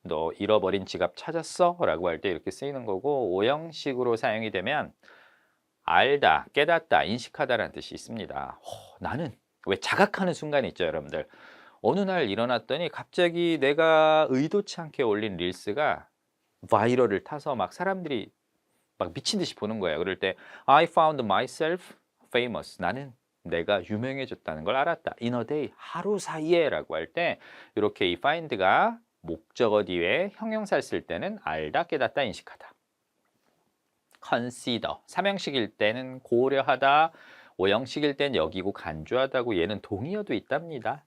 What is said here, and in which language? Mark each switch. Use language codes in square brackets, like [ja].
[ko] 너 잃어버린 지갑 찾았어? 라고 할 때 이렇게 쓰이는 거고 오형식으로 사용이 되면 알다, 깨닫다, 인식하다라는 뜻이 있습니다. 나는 왜 자각하는 순간이 있죠, 여러분들. 어느 날 일어났더니 갑자기 내가 의도치 않게 올린 릴스가 바이럴을 타서 막 사람들이 막 미친 듯이 보는 거예요. 그럴 때 [en] I found myself famous. [ko] 나는 내가 유명해졌다는 걸 알았다. [en] In a day, [ko] 하루 사이에 라고 할 때 이렇게 이 find가 목적어 뒤에 형용사를 쓸 때는 알다, 깨닫다, 인식하다. consider, 삼형식일 때는 고려하다, 오형식일 땐 여기고 간주하다고 얘는 동의어도 있답니다.